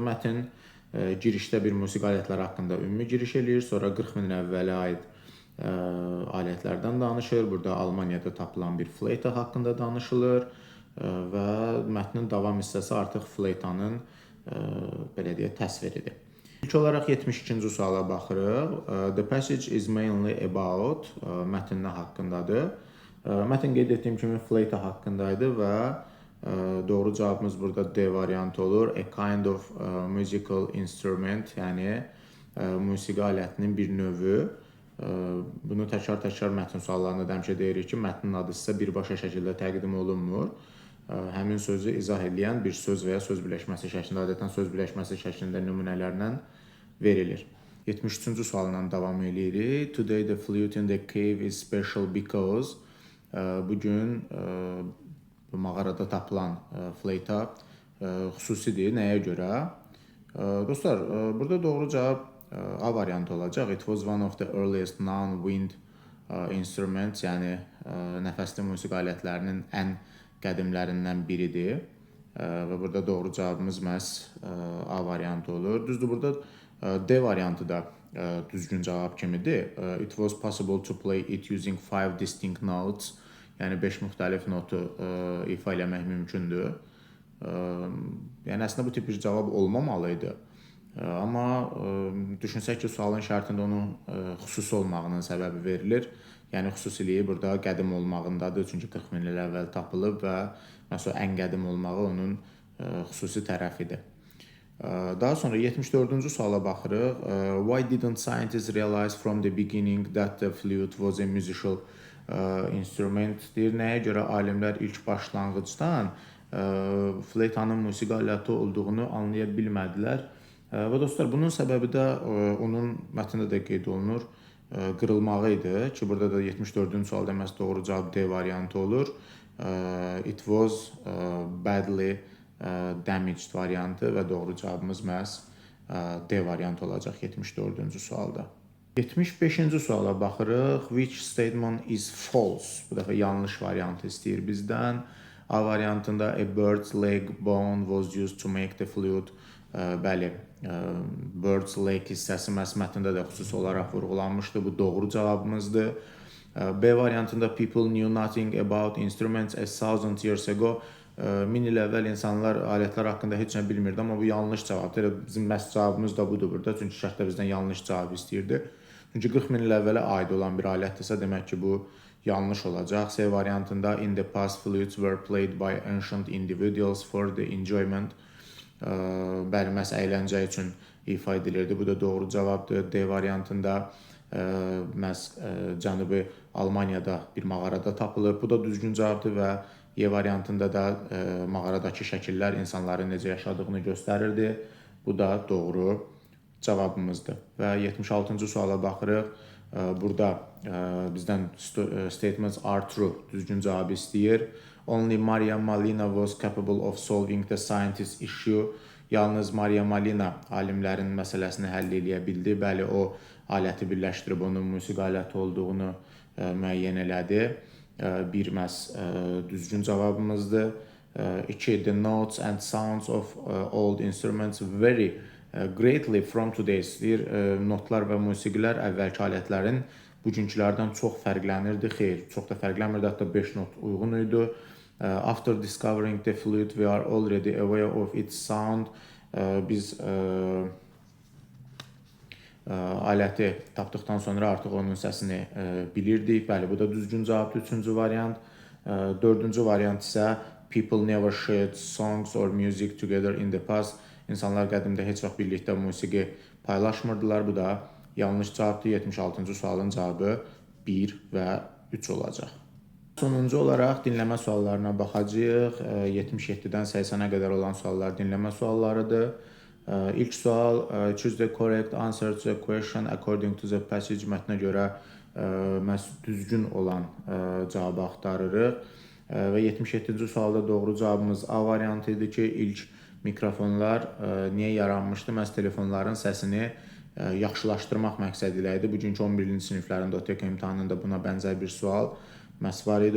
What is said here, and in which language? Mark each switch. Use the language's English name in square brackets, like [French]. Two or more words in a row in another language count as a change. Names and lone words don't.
[Azerbaijani] Mətn girişdə bir musiqi alətləri haqqında ümumi giriş eləyir, sonra 40 min əvvələ aid alətlərdən danışır. Burada Almaniyada tapılan bir fleyta haqqında danışılır və mətnin davam hissəsi artıq fleytanın belə deyək, təsviridir. İlk olaraq 72-ci suala baxırıq. [English] The passage is mainly about [Azerbaijani] mətn nə haqqındadır? Mətn qeyd etdiyim kimi fleyta haqqındaydı və doğru cavabımız burada D variantı olur. [English] A kind of musical instrument, [Azerbaijani] yəni musiqi alətinin bir növü. Bunu təkrar mətn suallarında həmişə deyirik ki, mətnin adı sizə birbaşa şəkildə təqdim olunmur. Həmin sözü izah edən bir söz və ya söz birləşməsi şəklində, adətən söz birləşməsi şəklində nümunələrlə verilir. 73-cü sualla davam edirik. [English] Today the flute in the cave is special because [Azerbaijani] bugün mağarada tapılan fleyta xüsusidir. Nəyə görə? Dostlar, burada doğru cavab A variantı olacaq. [English] It was one of the earliest known wind instruments, [Azerbaijani] yəni nəfəsli musiqi alətlərinin ən qədimlərindən biridir. Və burada doğru cavabımız məhz A variantı olur. Düzdür, burada D variantı da düzgün cavab kimidir. [English] It was possible to play it using 5 distinct notes. [Azerbaijani] Yəni 5 müxtəlif notu ifa eləmək mümkündür. Yəni əslində bu tip bir cavab olmamalıydı. Amma düşünsək ki, sualın şərtində onun xüsusi olmağının səbəbi verilir. Yəni xüsusiliyi burada qədim olmağındadır. Çünki 40 min il əvvəl tapılıb və məsələn ən qədim olmağı onun xüsusi tərəfidir. Daha sonra 74-cü suala baxırıq. [English] Why didn't scientists realize from the beginning that the flute was a musical instrument? [Azerbaijani] Deyir, nəyə görə alimlər ilk başlanğıcdan fleytanın musiqi aləti olduğunu anlaya bilmədilər? Və dostlar, bunun səbəbi də onun mətnində də qeyd olunur, qırılmağı idi ki, burada da 74-cü sualda məhz doğru cavab D variantı olur. [English] It was badly damaged [Azerbaijani] variantı və doğru cavabımız məhz D variantı olacaq 74-cü sualda. 75-ci suala baxırıq. [English] Which statement is false? [Azerbaijani] Bu dəfə yanlış variantı istəyir bizdən. A variantında [English] a bird's leg bone was used to make the flute. [Azerbaijani] Bəli, [English] bird's leg [Azerbaijani] hissəsi məhz mətndə də xüsusi olaraq vurğulanmışdı. Bu doğru cavabımızdır. B variantında [English] people knew nothing about instruments a thousand years ago. [Azerbaijani] 1000 il əvvəl insanlar alətlər haqqında heç nə bilmirdi, amma bu yanlış cavabdır. Elə bizim məhz cavabımız da budur burada. Çünki şərtdə bizdən yanlış cavab istəyirdi. Çünki 40 min il əvvələ aid olan bir alətdirsə, demək ki, bu yanlış olacaq. C variantında [English] in the past flutes were played by ancient individuals for the enjoyment. [Azerbaijani] Bəli, məhz əyləncə üçün ifa edilirdi. Bu da doğru cavabdır. D variantında məhz Cənubi Almaniyada bir mağarada tapılıb. Bu da düzgün cavabdır və E variantında da mağaradakı şəkillər insanların necə yaşadığını göstərirdi. Bu da doğru cavabımızdır. Və 76-cı suala baxırıq. Burada bizdən [English] statements are true, [Azerbaijani] düzgün cavabı istəyir. [English] Only Maria Molina was capable of solving the scientist issue. [Azerbaijani] Yalnız Maria Molina alimlərin məsələsini həll edə bildi. Bəli, o aləti birləşdirib onun musiqi aləti olduğunu müəyyən elədi. Bir məhz düzgün cavabımızdır. 2. [English] The notes and sounds of old instruments vary greatly from today's. [Azerbaijani] Deyir, notlar və musiqilər əvvəlki alətlərin bugünkülərdən çox fərqlənirdi. Xeyr, çox da fərqlənmirdi. Hətta 5 not uyğun idi. [English] After discovering the flute, we are already aware of its sound. [Azerbaijani] Biz aləti tapdıqdan sonra artıq onun səsini bilirdik. Bəli, bu da düzgün cavabdır. 3-cü variant. 4-cü variant isə [English] people never shared songs or music together in the past. [Azerbaijani] İnsanlar qədimdə heç vaxt birlikdə musiqi paylaşmırdılar. Bu da yanlış cavabdır. 76-cı sualın cavabı 1 və 3 olacaq. Sonuncu olaraq dinləmə suallarına baxacağıq. 77-dən 80-ə qədər olan suallar dinləmə suallarıdır. İlk sual, [English] choose the correct answer to the question according to the passage. [Azerbaijani] Mətnə görə düzgün olan cavabı axtarırıq. Və 77-ci sualda doğru cavabımız A variantı idi ki, ilk mikrofonlar niyə yaranmışdı? Məhz telefonların səsini yaxşılaşdırmaq məqsədi ilə idi. Bugünkü 11-ci siniflərin OTK imtahanında buna bənzər bir sual məhz var idi.